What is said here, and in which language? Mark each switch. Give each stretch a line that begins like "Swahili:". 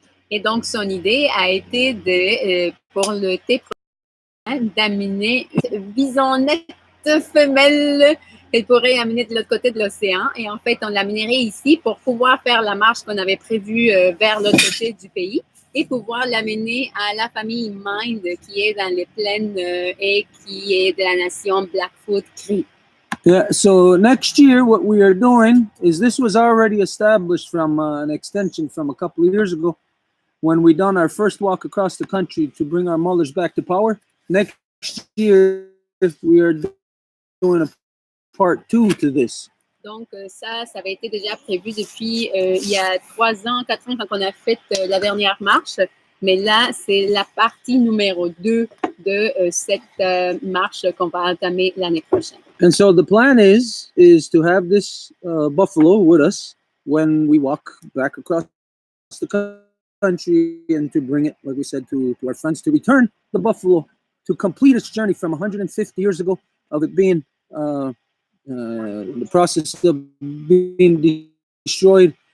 French: Et donc, son idée a été pour l'été prochain, d'amener une bisonnette femelle qu'elle pourrait amener de l'autre côté de l'océan. Et en fait, on l'amènerait ici pour pouvoir faire la marche qu'on avait prévue vers l'autre côté du pays et pouvoir l'amener à la famille Mind qui est dans les plaines et qui est de la nation Blackfoot Cree.
English: Yeah, so next year what we are doing is, this was already established from an extension from a couple of years ago when we done our first walk across the country to bring our mothers back to power. Next year we are doing a part 2 to this.
French: Donc ça avait été déjà prévu depuis il y a 3 ans, 4 ans quand on a fait la dernière marche. Mais là, c'est la partie numéro 2 de cette marche qu'on va entamer l'année prochaine.
English: And so the plan is to have this buffalo with us when we walk back across the country, and to bring it, like we said, to our friends, to return the buffalo to complete its journey from 150 years ago of it being the process of being destroyed.